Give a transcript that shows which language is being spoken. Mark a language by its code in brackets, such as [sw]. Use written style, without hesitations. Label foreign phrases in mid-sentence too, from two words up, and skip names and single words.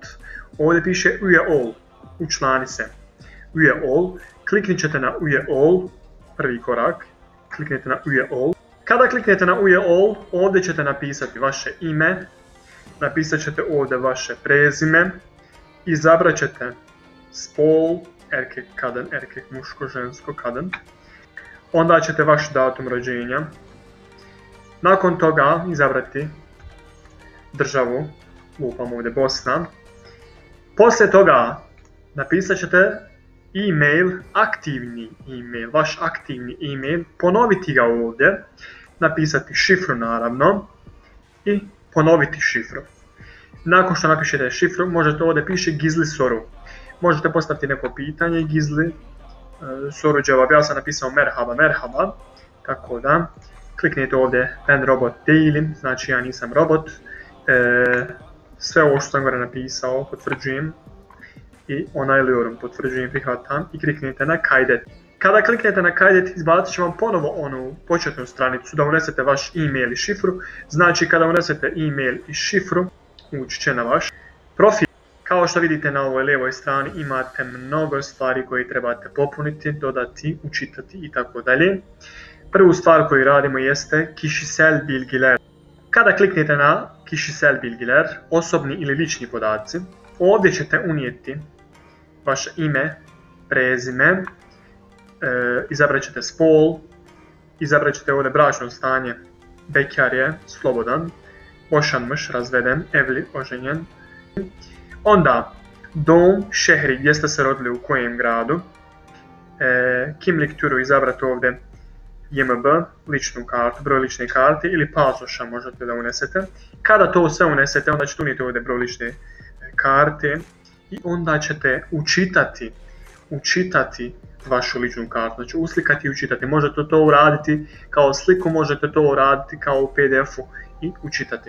[bs] Ovdje piše [tr] Üye ol, [bs] učlani se. [tr] Üye ol, [bs] kliknit ćete na [tr] Üye ol, [bs] prvi korak, kliknete na [tr] Üye ol. [bs] Kada kliknete na [tr] Üye ol, [bs] ovdje ćete napisati vaše ime, napisat ćete ovdje vaše prezime, izabrat ćete spol, [tr] erkek, kadın, erkek, [bs] muško, žensko, kadın. Onda ćete vaš datum rođenja. Nakon toga izabrati državu, lupam ovdje Bosna. Poslije toga napisat ćete e-mail, aktivni e-mail, vaš aktivni e-mail, ponoviti ga ovdje, napisati šifru naravno i ponoviti šifru. Nakon što napišete šifru, možete ovdje piše [tr] gizli soru. [bs] Možete postaviti neko pitanje, [tr] gizli soru cevap. [bs] Ja sam napisao [tr] merhaba, merhaba, [bs] tako da kliknite ovdje [tr] ben robot değilim, [bs] znači ja nisam robot. Sve ovo što sam gore napisao potvrđujem i onaylıyorum, potvrđujem, prihvatam i kliknite na kaydet. Kada kliknete na kaydet, izbacit će vam ponovo onu početnu stranicu da unesete vaš e-mail i šifru. Znači kada unesete e-mail i šifru, ući će na vaš profil. Kao što vidite na ovoj lijevoj strani imate mnogo stvari koje trebate popuniti, dodati, učitati i tako dalje. Prvu stvar koju radimo jeste [tr] kişisel bilgiler. [bs] Kada kliknete na [tr] kişisel bilgiler, [bs] osobni ili lični podaci, ovdje ćete unijeti vaše ime, prezime, izabrat ćete spol, izabrat ćete ovdje bračno stanje, bekar je, slobodan, boşanmış, razveden, evli, oženjen. Onda dom, šehri, gdje ste se rodili, u kojem gradu, [tr] kimlik türü [bs] izabrat ovdje JMB, ličnu kartu, broj lične karte ili pasoša možete da unesete. Kada to sve unesete, onda ćete unijeti ovdje broj lične karte i onda ćete učitati vašu ličnu kartu. Znači uslikati i učitati. Možete to uraditi kao sliku, možete to uraditi kao u PDF-u i učitati.